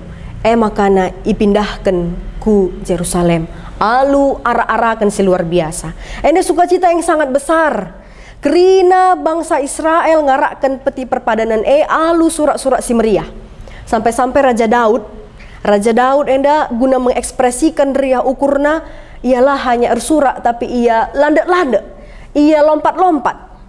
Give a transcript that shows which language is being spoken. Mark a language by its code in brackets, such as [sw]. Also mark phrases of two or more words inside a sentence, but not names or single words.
[btx] Makana ipindahkan ku Jerusalem. Alu ara-arakan si luar biasa. [id] Ini sukacita yang sangat besar. [btx] Kerina bangsa Israel ngarakkan peti perpadanan alu surat-surat si meriah. Sampai-sampai Raja Daud enda guna mengekspresikan riah ukurna, ialah hanya ersurak tapi ia landak-landak, ia lompat-lompat.